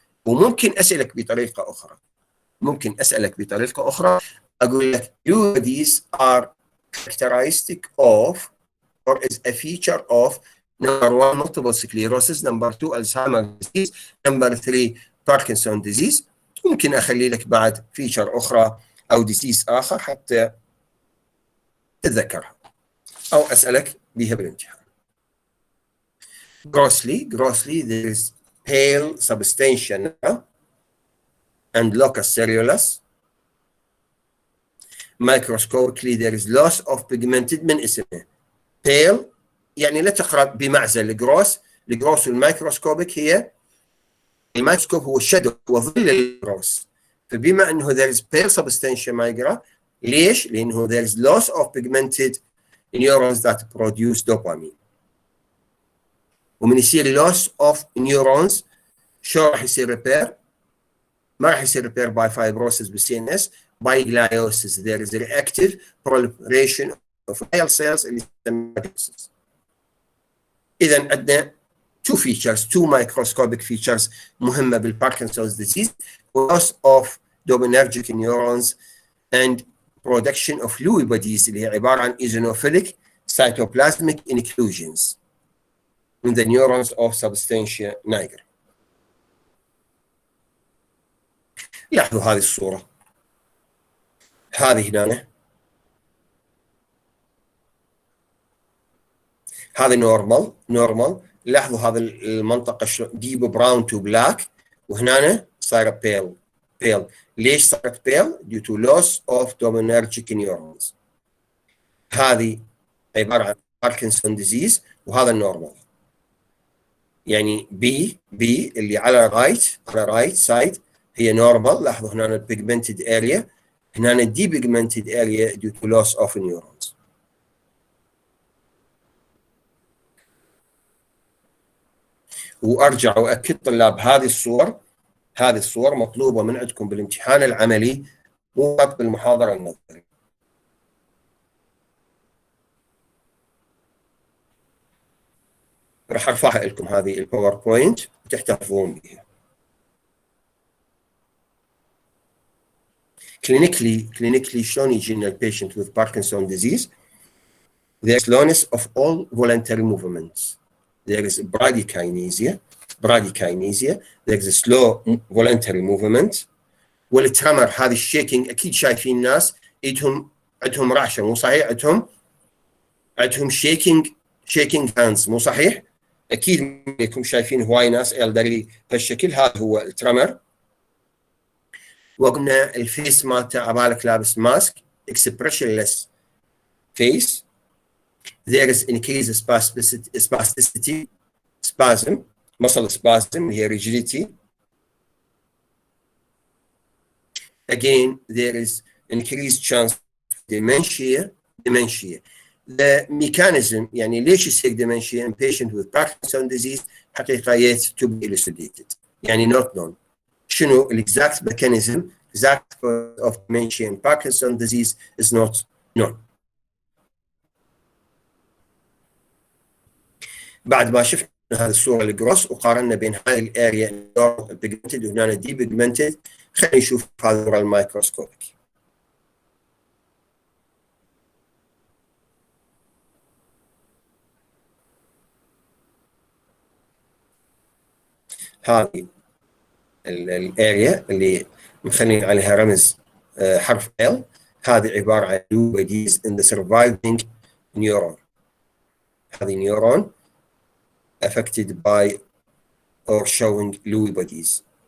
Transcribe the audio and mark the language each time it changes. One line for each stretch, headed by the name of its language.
Arabic: وممكن أسألك بطريقة أخرى أقول لك
English: Lewy bodies are characteristic of or is a feature of number 1 multiple sclerosis, number 2 Alzheimer's disease, number 3 Parkinson's disease.
Arabic: ممكن أخلي لك بعد فيتشر أخرى أو ديزيز آخر حتى تتذكرها أو أسألك بها بالامتحان.
English: Grossly there is pale substantia nigra and locus ceruleus. Microscopically there is loss of pigmented
Arabic: من اسمه. pale يعني لا تقرأ بمعزل. الجروس والميكروسكوبيك هي الميكروسكوب هو الشادو وظل الجروس. فبما انه
English: there is pale substantia nigra
Arabic: ليش؟ لانه
English: there is loss of pigmented neurons that produce dopamine.
Arabic: ومن يصير
English: loss of neurons
Arabic: شو راح يصير repair؟ ما راح يصير
English: repair by fibrosis
Arabic: بالCNS,
English: by gliosis. There is reactive proliferation of glial cells
Arabic: اللي يسمى
English: gliosis.
Arabic: إذا عندنا
English: two microscopic features
Arabic: مهمة بالباركنسونز
English: disease: loss of dopaminergic neurons and production of Lewy bodies
Arabic: اللي هي عبارة عن
English: eosinophilic cytoplasmic inclusions in the neurons of substantia nigra.
Arabic: لاحظوا هذه الصورة، هذه هنا، هذه نورمال. لاحظوا هذه المنطقة ديب براون تو بلاك، وهنا صايرة بيل. ليش صارت بيل؟
English: due to loss of dopaminergic neurons.
Arabic: هذه عبارة عن Parkinson's disease وهذا النورمال. يعني بي اللي على رايت سايد هي نورمال. لاحظوا هنا البيجمنتد اريا، هنا الديبيجمنتد اريا
English: due to loss of neurons.
Arabic: وارجع واكد طلاب هذه الصور مطلوبه من عندكم بالامتحان العملي مو بالمحاضره النظري. راح ارفعها لكم هذه الباوربوينت وتحتفظون بها.
English: clinically
Arabic: شلون يجينا البيشنت
English: with Parkinson's disease؟ there is slowness of all voluntary movements. There is bradykinesia, there is a slow voluntary movement.
Arabic: والترمر هذه الشيكينج اكيد شايفين الناس عندهم رعشه، مو صحيح؟ عندهم شيكينج هاندز، مو صحيح؟ اكيد انكم شايفين هواي ناس elderly بهالشكل. هذا هو الترمر. وقلنا الفيس مالته عبالك لابس ماسك
English: expressionless face. There is increased spasticity, spasm, muscle spasm, here rigidity. Again, there is increased chance of dementia. The mechanism,
Arabic: يعني ليش يصير
English: dementia in patient with Parkinson's disease
Arabic: حقيقة
English: yet to be elucidated.
Arabic: يعني
English: not known.
Arabic: شنو
English: exact mechanism, exact cause of dementia in Parkinson's disease is not known.
Arabic: بعد ما شفنا هذه الصورة الجروس وقارنا بين هذه الاريا بيجمنتد وهنا دي بيجمنتد، خلينا نشوف هذا الصورة الميكروسكوبيك. هذه الاريا اللي مخلين عليها رمز حرف L، هذه عبارة عن
English: Lewy bodies in the surviving neuron.
Arabic: هذه نيورون
English: affected by or showing Lewy bodies.